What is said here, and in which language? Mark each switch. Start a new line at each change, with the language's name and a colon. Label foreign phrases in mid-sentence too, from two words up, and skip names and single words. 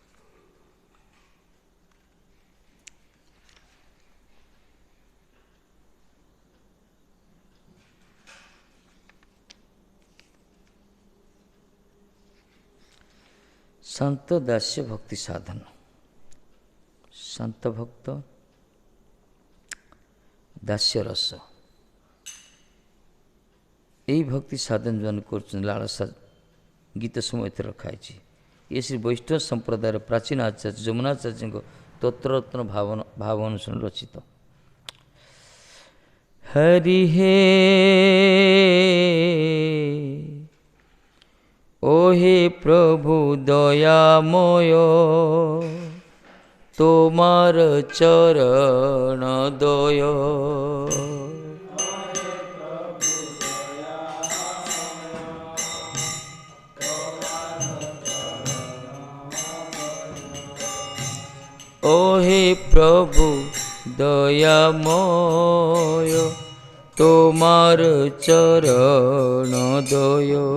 Odia: ଶାନ୍ତ ଦାସ୍ୟ ଭକ୍ତି ସାଧନ, ଶାନ୍ତ ଭକ୍ତ ଦାସ୍ୟ ରସ, ଏହି ଭକ୍ତି ସାଧନ ଯେଉଁମାନେ କରୁଛନ୍ତି ଲାଳସା ଗୀତ ସମୟ ଏଥିରେ ରଖାଯାଇଛି। ଏ ଶ୍ରୀ ବୈଷ୍ଣବ ସମ୍ପ୍ରଦାୟର ପ୍ରାଚୀନ ଆଚାର୍ଯ୍ୟ ଯମୁନାଚାର୍ଯ୍ୟଙ୍କ ତତ୍ରରତ୍ନ ଭାବ ଅନୁସାରେ ରଚିତ।
Bangla: ହରି ହେ ଓ হে প্রভু দয়াময় তোমার চরণ দয়। ও হে প্রভু দয়াময় তোমার চরণ দয়।